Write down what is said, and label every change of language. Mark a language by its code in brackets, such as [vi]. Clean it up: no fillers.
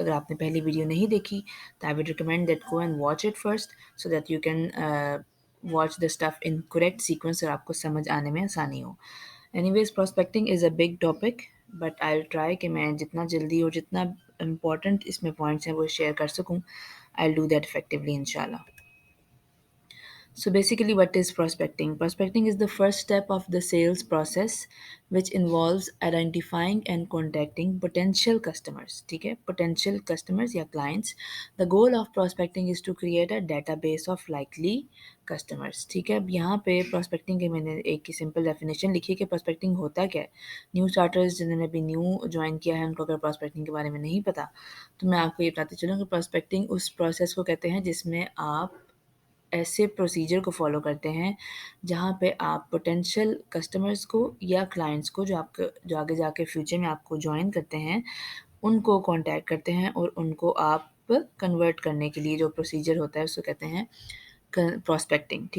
[hi] अगर आपने पहली वीडियो नहीं देखी तो [en] I would recommend that go and watch it first so that you can watch the stuff in correct sequence [hi] और आपको समझ आने में आसानी हो। [en] anyways prospecting is a big topic but I will try [hi] कि मैं जितना जल्दी और जितना इम्पॉर्टेंट इसमें पॉइंट्स हैं वो शेयर कर सकूँ। [en] I will do that effectively इंशाल्लाह। So basically, what is prospecting? Prospecting is the first step of the sales process, which involves identifying and contacting potential customers. [hi] ठीक है, [en] potential customers [hi] या clients. [en] The goal of prospecting is to create a database of likely customers. [hi] ठीक है, अब यहाँ पे prospecting के मैंने एक की [en] simple definition [hi] लिखी है कि prospecting होता क्या है। न्यू स्टार्टर्स जिन्होंने अभी न्यू ज्वाइन किया है उनको अगर prospecting के बारे में नहीं पता तो मैं आपको ये बताती चलूँ कि prospecting उस process को कहते हैं जिसमें आप ऐसे प्रोसीजर को फॉलो करते हैं जहाँ पे आप पोटेंशियल कस्टमर्स को या क्लाइंट्स को जो आगे जाके फ्यूचर में आपको जॉइन करते हैं उनको कांटेक्ट करते हैं और उनको आप कन्वर्ट करने के लिए जो प्रोसीजर होता है उसको कहते हैं प्रोस्पेक्टिंग।